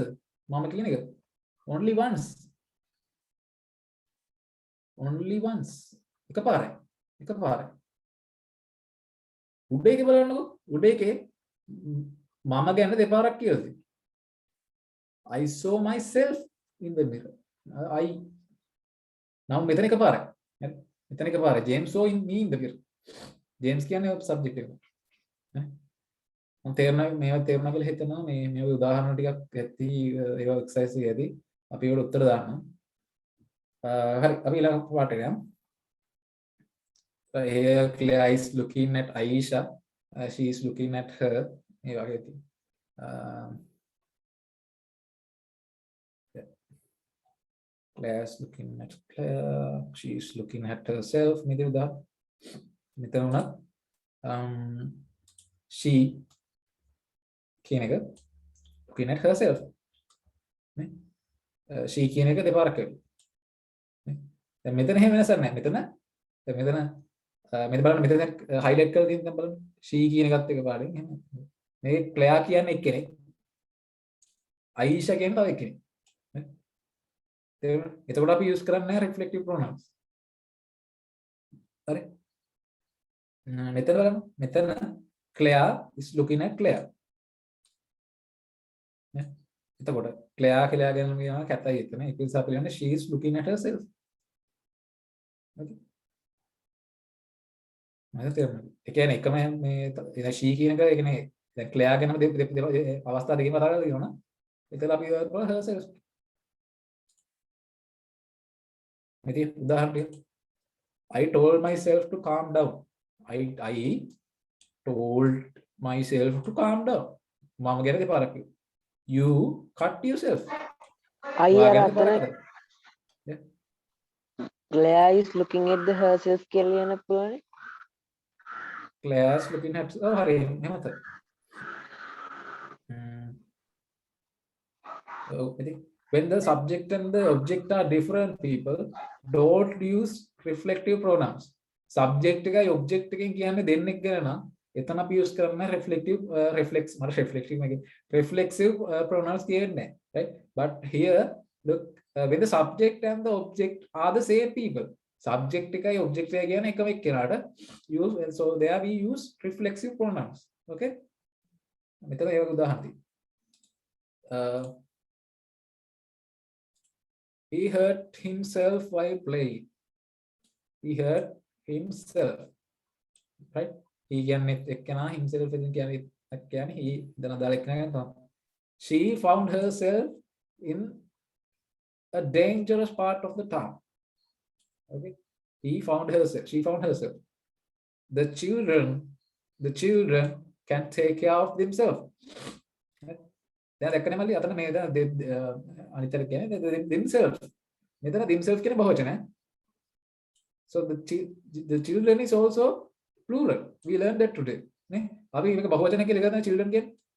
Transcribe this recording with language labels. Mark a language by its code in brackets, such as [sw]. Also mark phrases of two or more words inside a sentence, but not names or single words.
[si] මම කියන එක. [en] only once. only once. [si] එකපාරයි. උඩ එකේ බලන්නකෝ. උඩ එකේ මම ගැන දෙපාරක් කියලා තියෙනවා. [en] I saw myself in the mirror. I now [si] මෙතන එකපාරයි. හරි. මෙතන එකපාරයි. [en] James saw me in the mirror. [si] James කියන්නේ subject එක. හරි. මම මේවා තේරුණා කියලා හිතනවා මේ උදාහරණ ටිකක් ඇති ඒවා එක්සර්සයිස් එකේදී අපි ඒකට උත්තර දාන්නම්. හරි අපි ඊළඟ පාඩේට යමු. [en] Here Claire is looking at Aisha. She is looking at her. [si] මේ වගේ තියෙනවා. [en] Claire is looking at Claire. She is looking at herself. [si] මෙතන උනත් she කියන එක looking at herself. නේ? she කියන එක දෙපාරක් වෙනවා. නේ? දැන් මෙතන එහෙම වෙනසක් නැහැ. මෙතන බලන්න මෙතන highlight කරලා තියෙන බලන්න. she කියන එකත් එක පාඩෙන් එහෙම. මේ Claire කියන්නේ එක්කෙනෙක්. Aisha කියන්නේ තව එක්කෙනෙක්. එතකොට අපි use කරන්නේ [en] reflective pronouns. [si] හරි. මෙතන බලන්න. [en] මෙතන Claire is looking at Claire. [si] නේ? එතකොට Claire කියලා ගැන කියනවා කැතයි එතන. ඒක නිසා අපි කියන්නේ [en] she is looking at herself. [si] okay. මම තේරුණා. ඒ කියන්නේ එකම මේ she කියන එක ඒ කියන්නේ දැන් Claire ගැනම අවස්ථා දෙකකින් කතා කරලා තියෙනවා. එතන අපි herself. මෙතන උදාහරණයක් [en] I told myself to calm down. I told myself to calm down. [si] මම ගැන දෙපාරක් කිව්වා. [en] You cut yourself. Claire is looking at the herself [si] කියලා කියන පුළුවන්. [en] Claire's looking at oh [si] හරි එහෙමද [en] I think when the subject and the object are different people don't use reflective pronouns [si] subject එකයි object එකෙන් කියන්නේ දෙන්නෙක් ගැන නම් එතන අපි use කරන්නේ [en] reflective reflexive pronouns කියන්නේ right but here look when the subject and the object are the same people [si] subject එකයි object එකයි කියන්නේ එකම එක්කෙනාට use [en] so there we use reflexive pronouns okay [si] මෙතන ඒ වගේ උදාහරණ තියෙනවා [en] he hurt himself while playing he hurt himself right [si] he කියන්නේ එක්කෙනා himself එකෙන් කියන්නේ he දන දාලා එක්කෙනා තමයි [en] she found herself in a dangerous part of the town okay she found herself the children can take care of themselves [si] දැන් දැක්කනේ මල්ලි අතන මේ දැන් අනිතර කියන්නේ themselves මෙතන themselves කියන බහුවචනය [en] so the children is also plural we learned that today [si] නේ අපි මේක බහුවචන කියලා ගන්න children කියන්නේ